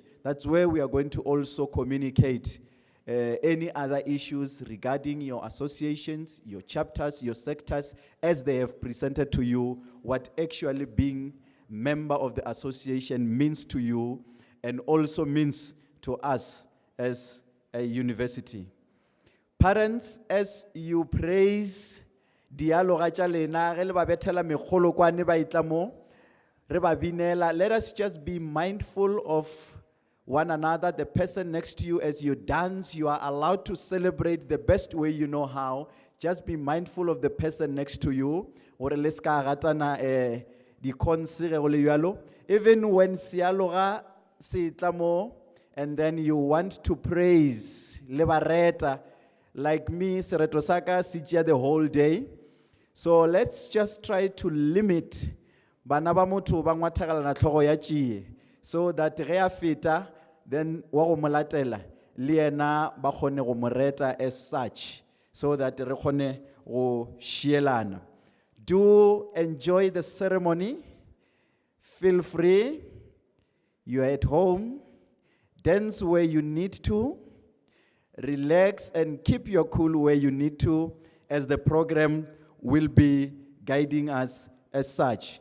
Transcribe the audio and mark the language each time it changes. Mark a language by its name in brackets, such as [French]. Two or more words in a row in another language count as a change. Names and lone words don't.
[English] That's where we are going to also communicate any other issues regarding your associations, your chapters, your sectors, as they have presented to you, what actually being member of the association means to you and also means to us as a university. Parents, as you praise [Northern Sotho] dialoga tša lena ge le ba bethela megolokwane ba itla mo re ba binela, [English] let us just be mindful of one another, the person next to you. As you dance, you are allowed to celebrate the best way you know how. Just be mindful of the person next to you. Even when [Northern Sotho] sialoga se itlamo, [English] and then you want to praise lebareta, like me, [Northern Sotho] sereto saka sitya [English] the whole day. So let's just try to limit [Northern Sotho] bana ba motho ba ngwathagala na tlhogo ya tšie, [English] so that [Northern Sotho] ge a feta, then wa go molatela le ena ba kgone go moreta [English] as such, so that [Northern Sotho] re kgone go šielana. [English] Do enjoy the ceremony. Feel free. You are at home. Dance where you need to. Relax and keep your cool where you need to, as the program will be guiding us as such.